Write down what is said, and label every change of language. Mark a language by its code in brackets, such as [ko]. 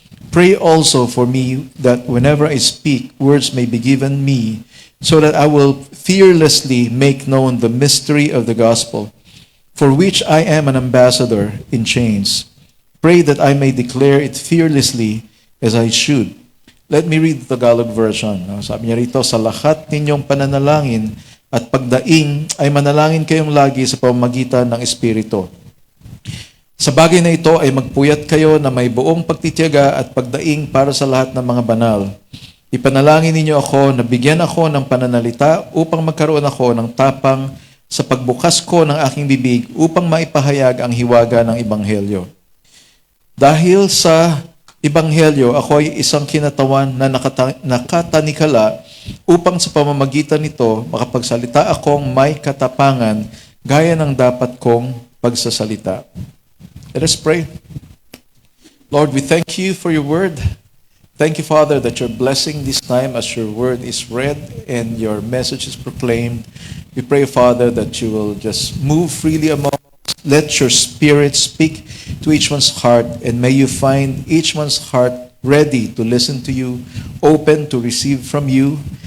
[en] Pray also for me that whenever I speak, words may be given me, so that I will fearlessly make known the mystery of the gospel, for which I am an ambassador in chains. Pray that I may declare it fearlessly as I should. Let me read the Tagalog version. [tl] Sabi niya rito, sa lahat ninyong pananalangin at pagdaing ay manalangin kayong lagi sa pamamagitan ng Espiritu. Sa bagay na ito ay magpuyat kayo na may buong pagtitiyaga at pagdaing para sa lahat ng mga banal. Ipanalangin ninyo ako na bigyan ako ng pananalita upang magkaroon ako ng tapang sa pagbukas ko ng aking bibig upang maipahayag ang hiwaga ng Ebanghelyo. Dahil sa Ebanghelyo, ako ay isang kinatawan na nakatanikala upang sa pamamagitan nito makapagsalita akong may katapangan gaya ng dapat kong pagsasalita. [en] Let us pray. Lord, we thank you for your word. Thank you, Father, that you're blessing this time as your word is read and your message is proclaimed. We pray, Father, that you will just move freely among us. Let your Spirit speak to each one's heart, and may you find each one's heart ready to listen to you, open to receive from you.